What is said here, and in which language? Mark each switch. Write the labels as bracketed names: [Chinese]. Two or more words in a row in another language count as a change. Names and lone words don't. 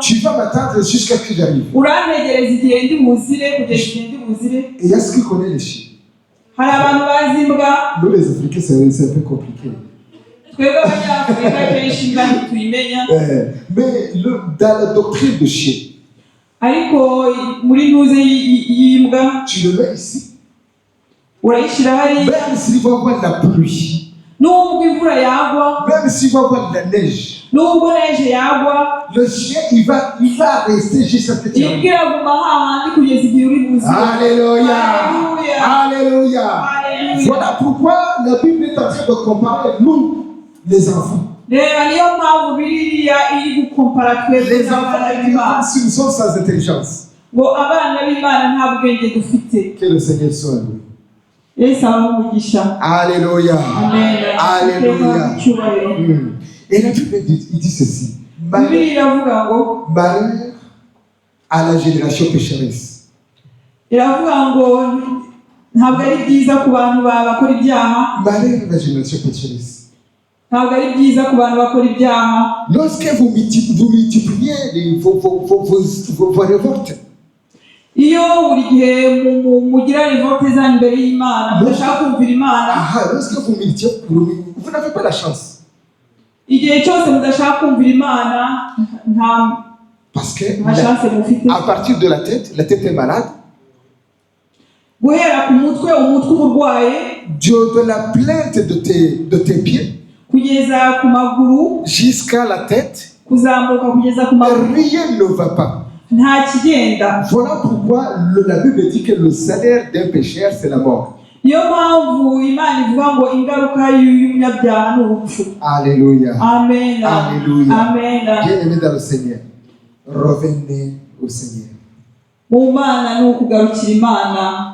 [French] Tu vas m'attendre jusqu'à ce que j'arrive. [Kinyarwanda] urantegereza igihe ndi buzire kugeza igihe ndi buzire. [French] Et il y a ce qui connaît les chiens. [Kinyarwanda] Hari abantu bazi imbwa, [French] Nous, les Africains, c'est un peu compliqué. [Kinyarwanda] twebwe abanyafurika kenshi imbwa ntituyimenya. [French] Mais dans la doctrine de chien, [Kinyarwanda] Ariko muri ntuze y'imbwa [French] tu le mets ici. [Kinyarwanda] urayishyira hariya, [French] Même s'il va y avoir de la pluie, [Kinyarwanda] nubwo imvura yagwa, [French] même s'il va y avoir de la neige, [Kinyarwanda] nubwo neje yagwa, [French] le chien, il va rester jusqu'à ce que tu arrives. [Kinyarwanda] imbwa iraguma hahandi kugeza igihe uri buzire. [French] Alléluia. Alléluia. Alléluia. Voilà pourquoi la Bible est en train de comparer nous, les enfants. [Kinyarwanda] Reba niyo mpamvu Bibiliya iri gukompara twebwe [French] Les [Kinyarwanda] n'abana [French] enfants, [Kinyarwanda] b'Imana, [French] si nous sommes sans intelligence, [Kinyarwanda] ngo abana b'Imana nta bwenge dufite. [French] que le Seigneur soit loué. [Kinyarwanda] Yesu abahe umugisha. [French] Alléluia. Amen. Alléluia. [Kinyarwanda] Icyubahiro. [French] Et la Bible dit, il dit ceci. [Kinyarwanda] Bibiliya iravuga ngo, [French] Malheur à la génération pécheresse. [Kinyarwanda] iravuga ngo ntabwo ari byiza ku bantu bakora ibyaha. [French] Malheur à la génération pécheresse. [Kinyarwanda] Ntabwo ari byiza ku bantu bakora ibyaha. [French] Lorsque vous multipliez vos révoltes, [Kinyarwanda] Iyo buri gihe mugira revolte zanyu imbere y'Imana, mudashaka kumvira Imana, [French] lorsque vous multipliez, vous n'avez pas la chance. [Kinyarwanda] igihe cyose mudashaka kumvira Imana, nta [French] Parce que [Kinyarwanda] chance mufite. [French] à partir de la tête est malade. [Kinyarwanda] Guhera ku mutwe, umutwe urwaye, [French] De la plainte de tes pieds [Kinyarwanda] kugeza ku maguru, [French] jusqu'à la tête, [Kinyarwanda] kuzamuka kugeza ku maguru, [French] rien ne va pas. [Kinyarwanda] nta kigenda. [French] Voilà pourquoi la Bible dit que le salaire d'un pécheur, c'est la mort. [Kinyarwanda] Niyo mpamvu Imana ivuga ngo ingaruka y'umunyabyaha ni urupfu. [French] Alléluia. Amen. Alléluia. Amen. Bien-aimés dans le Seigneur, revenez au Seigneur. [Kinyarwanda] Mu Mana ni ukugarukira Imana.